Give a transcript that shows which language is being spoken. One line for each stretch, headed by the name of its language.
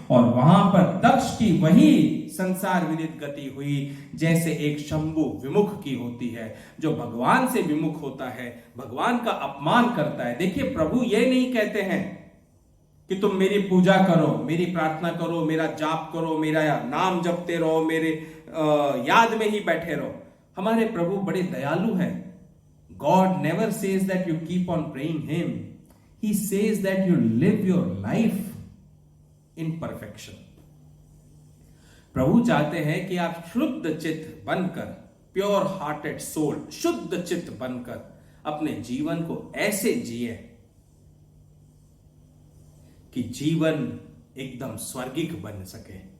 Hindi: और वहां पर दक्ष की वही संसार विदित गति हुई जैसे एक शंभु विमुख की होती है, जो भगवान से विमुख होता है, भगवान का अपमान करता है। देखिए प्रभु ये नहीं कहते हैं कि तुम मेरी पूजा करो, मेरी प्रार्थना करो, मेरा जाप करो, मेरा नाम जपते रहो, मेरे याद में ही बैठे रहो। हमारे प्रभु बड़े दयालु हैं।
English: God never says that you keep on praying Him. He says that you live your life in perfection.
Hindi: प्रभु चाहते हैं कि आप शुद्ध चित्त बनकर,
English: pure hearted soul,
Hindi: शुद्ध चित्त बनकर अपने जीवन को ऐसे जिए कि जीवन एकदम स्वर्गिक बन सके।